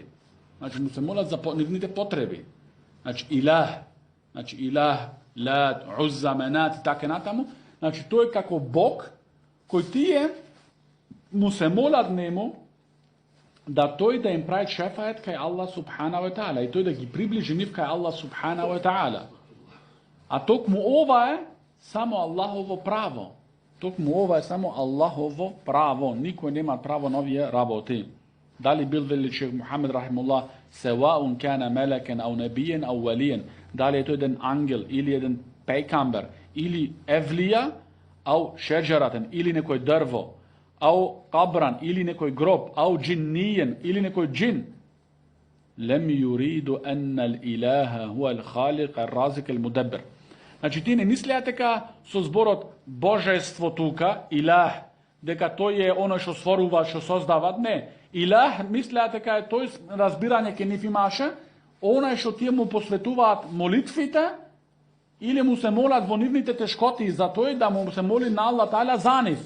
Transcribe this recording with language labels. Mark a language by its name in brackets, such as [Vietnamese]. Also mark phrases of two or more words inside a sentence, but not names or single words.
[Macedonian] Значи му се молат за нивните потреби. Значи илах, Лат, Узза, Менат и така натаму. Значи тој како Бог кој тие му се молат нему да тој да им прави шефајет кај Аллах [Arabic] سبحانه وتعالى [Macedonian] и тој да ги приближи нив кај Аллах [Arabic] سبحانه وتعالى. [Macedonian] А токму ова е само Аллахово право. Токму ова е само Аллахово право. Никој нема право на овие работи. Дали бил величев [Arabic] Мухамед рахимуллах سواء كان ملكا أو نبيا أو وليا. [Macedonian] Дали е тој еден ангел или еден пекамбер или евлија [Arabic] أو شجرة [Macedonian] или некој дрво [Arabic] أو قبرا [Macedonian] или некој гроб [Arabic] أو جنيا [Macedonian] или некој джин. [Arabic] لم يريدوا أن الإله هو الخالق الرازق المدبر. [Macedonian] Значи ти не мислеа дека со зборот божество тука, илах, дека тој е оној што створува, што создава, не. Илах мислеа дека е тој разбирање ке нив имаше, оној што тие му посветуваат молитвите или му се молат во нивните тешкоти за тој да му се моли на Аллах Таала за нив.